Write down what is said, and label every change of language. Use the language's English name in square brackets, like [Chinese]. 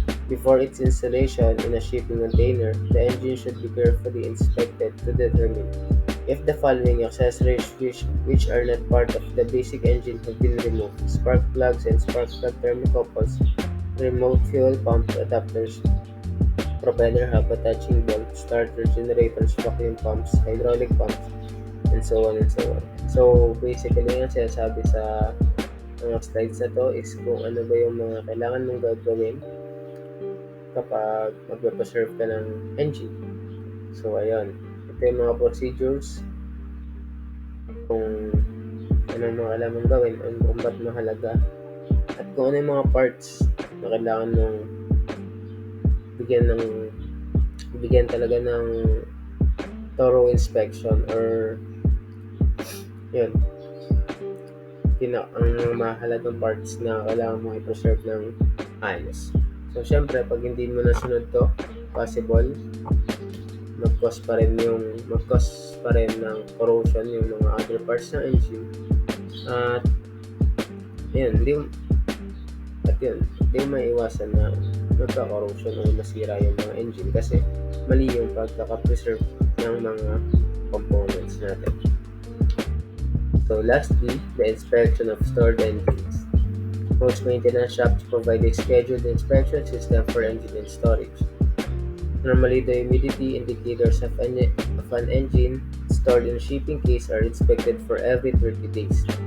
[English] Before its installation in a shipping container, the engine should be carefully inspected to determine if the following accessories which are not part of the basic engine have been removed: spark plugs and spark plug thermocouples, remote fuel pump adapters, propeller hub attaching bolt, starter generators, vacuum pumps, hydraulic pumps, and so on and so on. [Filipino] So basically yung sinasabi sa mga slides na to is kung ano ba yung mga kailangan mong gagawin kapag magpe-preserve ka ng engine. So ayun, ito yung mga procedures kung anong mga kailangan mong gawin, kung ba't mahalaga, at kung ano yung mga parts na kailangan mong bigyan talaga ng thorough inspection or yun, ang mahalagang parts na kailangan mong i-preserve ng ayos. So, syempre, pag hindi mo nasunod to, possible, mag-cause pa rin ng corrosion yung mga other parts ng engine. At, yun, hindi mo maiwasan na magka-corrosion o masira yung mga engine kasi mali yung pagkaka-preserve ng mga components natin. [English] So, lastly, the inspection of stored engines. Most maintenance shops provide a scheduled inspection system for engine and storage. Normally, the humidity indicators of an engine stored in a shipping case are inspected for every 30 days.